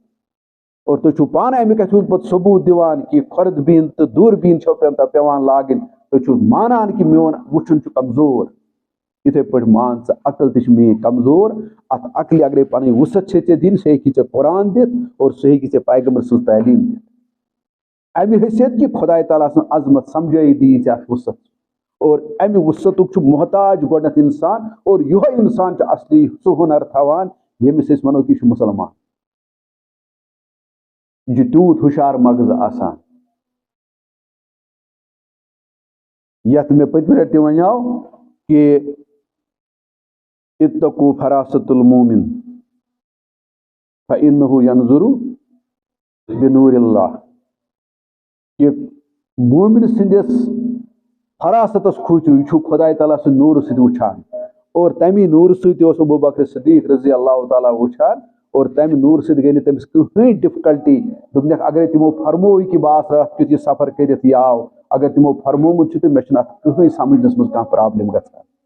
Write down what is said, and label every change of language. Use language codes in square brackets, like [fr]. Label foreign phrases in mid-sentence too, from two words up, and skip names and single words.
[ks] اور تُہۍ چھِو پانہٕ امہِ کتھِ ہُنٛد پتہٕ ثبوٗت دِوان کہِ کھۄرد بیٖن تہٕ دوٗر بیٖن چھو پٮ۪وان لاگٕنۍ تُہۍ چھِو مانان کہِ میون وٕچھُن چھُ کمزور یِتھٕے پٲٹھۍ مان ژٕ عقل تہِ چھِ میٲنۍ کمزور اتھ عقلہِ اگرے پنٕنۍ وُسعت چھے ژےٚ دِنۍ سُہ ہیٚکی ژےٚ قرآن دِتھ اور سُہ ہیٚکی ژےٚ پیغمبر سٕنٛز تعلیٖم دِتھ امہِ حیثیت کہِ خۄداے تعالیٰ سٕنٛز عظمت سمجھٲیی دِیی ژےٚ اتھ وُسعت اور امہِ وُسعتُک چھُ محتاج گۄڈنٮ۪تھ انسان اور یِہوٚے انسان چھُ اصلی سُہ ہُنر تھاوان ییٚمِس أسۍ ونو کہِ یہِ چھُ مُسلمان یہِ چھُ تیوٗت ہُشار مغز آسان یتھ مےٚ پٔتمہِ لٹہِ تہِ ونیو کہ [ar] اتقوا فراست المومن فإنه ينظر بنور اللہ [ks] کہ مومن سٕنٛدِس فراستس کھوٗژِو یہِ چھُ خۄداے تعالیٰ سٕنٛدِ نوٗرٕ سۭتۍ وٕچھان اور تمے نوٗرٕ سۭتۍ اوس ابوٗ بکر صدیٖق [ar] رضی اللہ تعالیٰ [ks] وٕچھان اور تمہِ نوٗرٕ سۭتۍ گٔے نہٕ تٔمِس کٕہٕنۍ ڈِفکلٹی دوٚپنکھ اگرے تِمو فرمووُے کہِ بہٕ آسہٕ راتھ کیُتھ یہِ سفر کٔرِتھ یہِ آو اگر تِمو فرمومُت چھُ تہٕ مےٚ چھُنہٕ اتھ کٕہٕنۍ سمجھنس منٛز کانٛہہ پرابلم گژھان